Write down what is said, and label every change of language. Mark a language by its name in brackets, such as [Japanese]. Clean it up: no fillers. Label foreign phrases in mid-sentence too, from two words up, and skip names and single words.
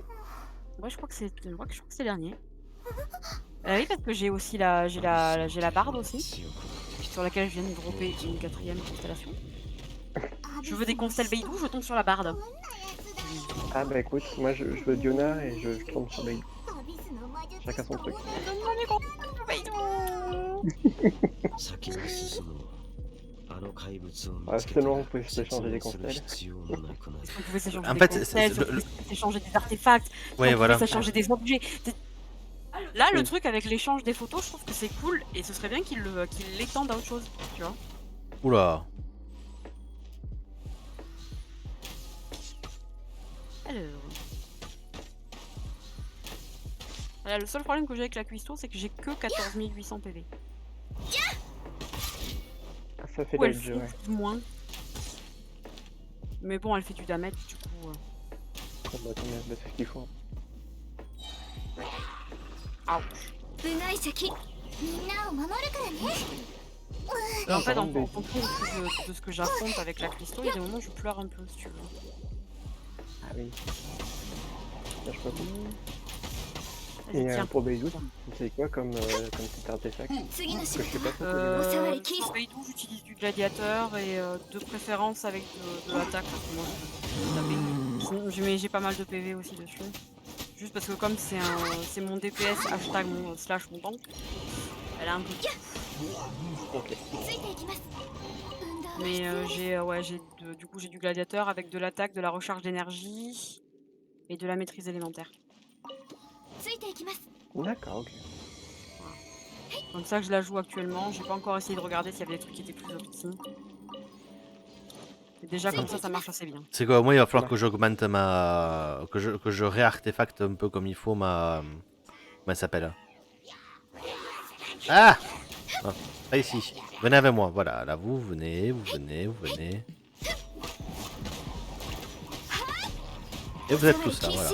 [French] ouais, je crois que c'est le dernier. Oui, parce que j'ai aussi j'ai la barde aussi, sur laquelle je viens de dropper une 4ème constellation. Je veux des constelles Beidou, je tombe sur la barde. Ah bah écoute, moi je veux Diona et je tombe sur Beidou. Chacun son truc. Donne-moi mes constelles Beidou. [Japanese] 先に進むあの怪物を [French] Ah, [Japanese] 見つけた [French] seulement [Japanese] ら [French] on peut [Japanese] 説 [French] s'échanger [Japanese] 明 [French] des [Japanese] する [French] constelles. [Japanese] 必要もなくなる [French] Est-ce qu'on pouvait s'échanger En des fait, constelles, c'est si on pouvait s'échanger des artefacts, si on Ouais, pouvait voilà. s'échanger des objets. Là, le Oui. truc avec l'échange des photos, je trouve que c'est cool et ce serait bien qu'il l'étende à autre chose, tu vois. Oula. Alors... Voilà, le seul problème que j'ai avec la Cuisto, c'est que j'ai que 14 800 PV. Ah, ça fait Ou elle le jeu, fait ouais. moins. Mais bon, elle fait du damage, du coup... Ah bah tant mieux, bah, c'est ce qu'il faut. Ouch. [Japanese] 部外席みんなを守るからね [French] En fait, par en contre, fonction de ce que j'affronte avec la Cuisto, il y a des moments où je pleure un peu, si tu veux. Ah oui. Là, je peux pas. Vas-y, Et tiens. pour Beidou, tu sais quoi comme petit artefact [Japanese] 次の [French] que [Japanese] 仕 [French] je sais [Japanese] 事 [French] pas [Japanese] は [French] trop Euh, ça va, les kills. Sur Beidou, j'utilise du gladiateur et de préférence avec de l'attaque parce que moi je veux taper. Mais j'ai pas mal de PV aussi dessus. Juste parce que comme c'est mon DPS [English] hashtag slash [French] mon tank, elle a un peu de tout. Ok. [Japanese] ついていきます運動は [French] Mais du coup j'ai du gladiateur avec de l'attaque, de la recharge d'énergie et de la maîtrise élémentaire. [Japanese] ついていきます [French] D'accord, ok. Comme ça que je la joue actuellement. J'ai pas encore essayé de regarder s'il y avait des trucs qui étaient plus optimes. Et déjà comme ça marche assez bien. C'est quoi, moi, il va falloir que j'augmente ma... Que je réartefacte un peu comme il faut ma... Comment elle s'appelle? Ah, ah, pas ici. Venez avec moi, voilà. Là, vous venez. Et vous êtes tous là, voilà.